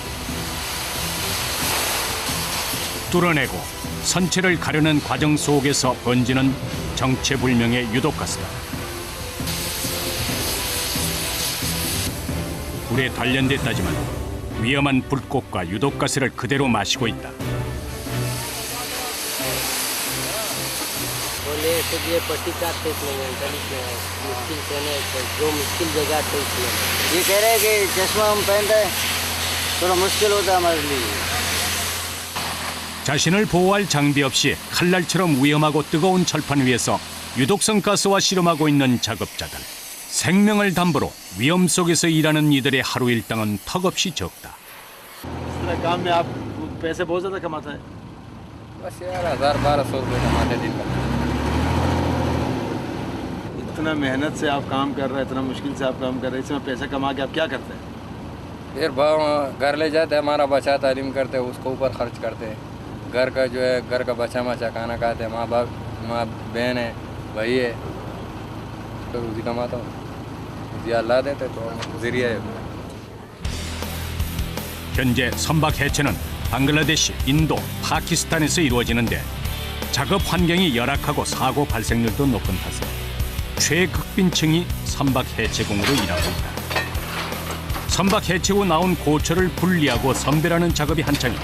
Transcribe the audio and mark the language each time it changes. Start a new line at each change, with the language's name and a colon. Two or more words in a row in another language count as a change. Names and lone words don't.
Korean: 뚫어내고 선체를 가르는 과정 속에서 번지는 정체불명의 유독가스다. 불에 단련됐다지만 위험한 불꽃과 유독가스를 그대로 마시고 있다.
Hindi: बोले तो ये पट्टी काटते इसमें गली में मुश्किल से जो मुश्किल जगह थे इसमें ये कह रहे हैं कि चश्मा हम पहनते हैं थोड़ा मुश्किल होता है हमारे लिए.
Korean: 자신을 보호할 장비 없이 칼날처럼 위험하고 뜨거운 철판 위에서 유독성 가스와 실험하고 있는 작업자들. 생명을 담보로 위험 속에서 일하는 이들의 하루 일당은 턱없이 적다.
Hindi: काम में आप पैसे बहुत ज़्यादा कमाते हैं। बस यार 1000-1200 रुपये कमाते दिन का। इतना मेहनत से आप काम कर रहे हैं, इतना मुश्किल से आप काम कर रहे हैं, इसमें पैसा कमा के आप क्या करते हैं? फिर घर ले जाते हैं, हमारा बच्चा तालीम करते हैं, उसको ऊपर खर्च करते हैं। घर का जो है घर का बच्चा मचा खाना खाते हैं, माँ बहन है, भाई है, तो रोजी कमाता हूँ, रोजी अल्लाह देते तो जरिया है।
Korean: 현재 선박 해체는 방글라데시, 인도, 파키스탄에서 이루어지는데 작업 환경이 열악하고 사고 발생률도 높은 탓에 최극빈층이 선박 해체공으로 일하고 있다. 선박 해체 후 나온 고철을 분리하고 선별하는 작업이 한창이다.